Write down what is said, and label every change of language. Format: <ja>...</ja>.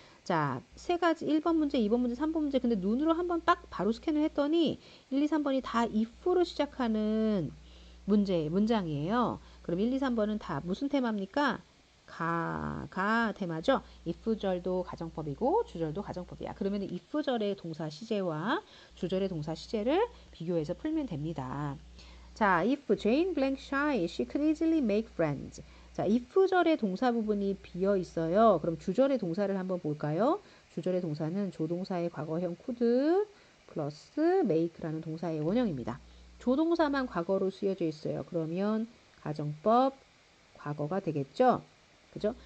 <ko>자, 세 가지 1번 문제, 2번 문제, 3번 문제 근데 눈으로 한번 딱 바로 스캔을 했더니 1, 2, 3번이 다 if로 시작하는 문장이에요. 그럼 1, 2, 3번은 다 무슨 테마입니까? 가 테마죠. if절도 가정법이고 주절도 가정법이야. 그러면 if절의 동사 시제와 주절의 동사 시제를 비교해서 풀면 됩니다.</ko> <en>자, if Jane blank shy, she could easily make friends.</en> <ko>자, if절의 동사 부분이 비어 있어요. 그럼 주절의 동사를 한번 볼까요? 주절의 동사는 조동사의 과거형 could 플러스 make라는 동사의 원형입니다. 조동사만 과거로 쓰여져 있어요. 그러면 가정법 과거가 되겠죠? 그죠?</ko>